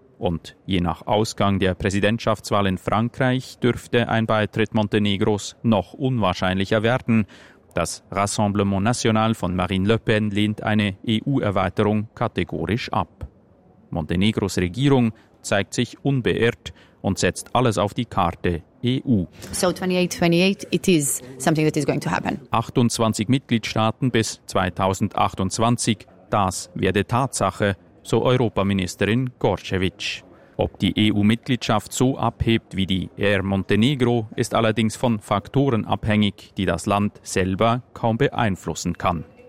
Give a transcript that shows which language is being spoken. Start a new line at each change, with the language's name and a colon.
German: Und je nach Ausgang der Präsidentschaftswahl in Frankreich dürfte ein Beitritt Montenegros noch unwahrscheinlicher werden. Das Rassemblement National von Marine Le Pen lehnt eine EU-Erweiterung kategorisch ab. Montenegros Regierung zeigt sich unbeirrt und setzt alles auf die Karte EU.
English: So 28-28, it is something that is going to happen.
German: 28 Mitgliedstaaten bis 2028, das werde Tatsache, so Europaministerin Gorcevic. Ob die EU-Mitgliedschaft so abhebt wie die Air Montenegro, ist allerdings von Faktoren abhängig, die das Land selber kaum beeinflussen kann.